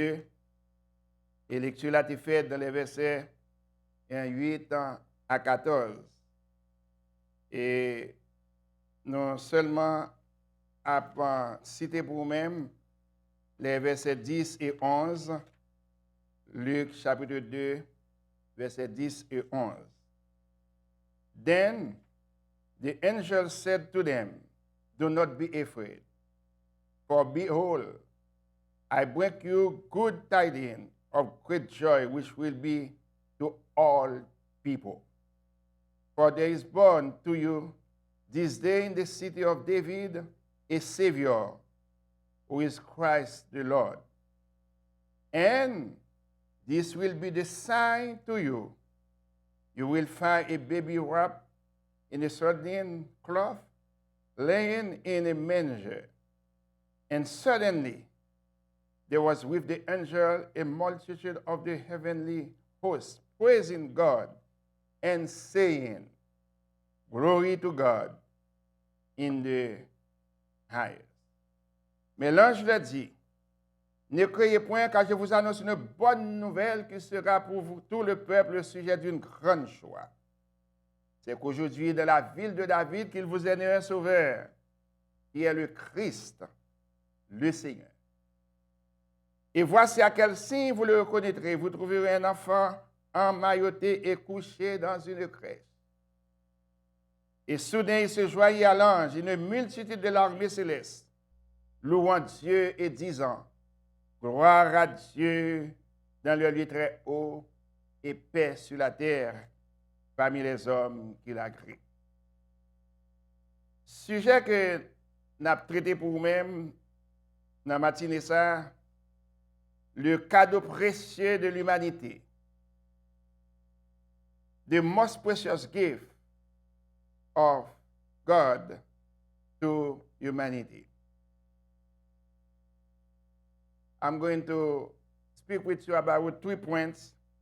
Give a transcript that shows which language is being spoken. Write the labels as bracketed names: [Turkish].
[French] Et la lecture là était faite dans les versets 8 à 14. Et non seulement à citer pour même les versets 10 et 11, Luc chapitre 2, versets 10 et 11. [English] Then the angel said to them, "Do not be afraid, for behold, I bring you good tidings of great joy, which will be to all people. For there is born to you this day in the city of David a Savior, who is Christ the Lord. And this will be the sign to you. You will find a baby wrapped in a swaddling cloth, laying in a manger." And suddenly there was with the angel a multitude of the heavenly hosts, praising God and saying, "Glory to God in the highest." [French] Mais l'ange leur dit, "Ne craignez point, car je vous annonce une bonne nouvelle qui sera pour vous tout le peuple le sujet d'une grande joie. C'est qu'aujourd'hui, dans la ville de David, qu'il vous est né un sauveur, qui est le Christ, le Seigneur. Et voici à quel signe vous le reconnaîtrez. Vous trouverez un enfant emmailloté et couché dans une crèche. Et soudain, il se joignit à l'ange une multitude de l'armée céleste, louant Dieu et disant, gloire à Dieu dans le lieu très haut et paix sur la terre parmi les hommes qu'il a créés. Sujet que nous avons traité pour nous-mêmes dans la matinée, ça, le cadeau précieux de l'humanité. [English] The most precious gift of God to humanity. I'm going to speak with you about 3 points.